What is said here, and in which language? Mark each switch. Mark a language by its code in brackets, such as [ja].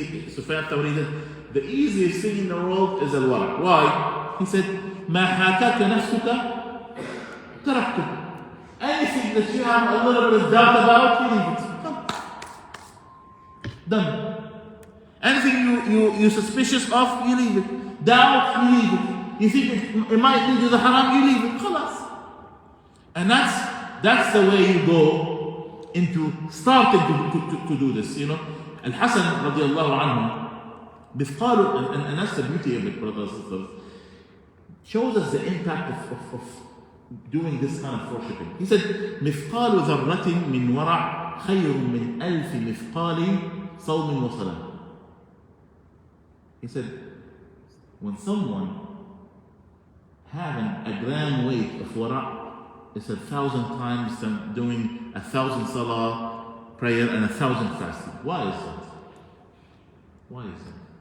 [en] Sufyan al-Thawri said, the easiest thing in the world is al-wara'. Why? He said, [ar] ما حاكاك نفسك تركته. [en] Anything that you have a little bit of doubt about, you leave it. Done. Anything you're suspicious of, you leave it. Doubt, you leave it. You think it might lead to the haram, you leave it. Khalas. And that's the way you go into starting to do this. Al-Hasan radiallahu anhu, and that's the beauty of it, brothers and sisters, shows us the impact of doing this kind of worshipping. He said, [ar] مثقال ذرة من ورع خير من ألف مثقال صوم وصلاة. [en] He said, when someone having a gram weight of wara' is 1,000 times than doing 1,000 salah prayer and 1,000 fasting. Why is that? Why is that?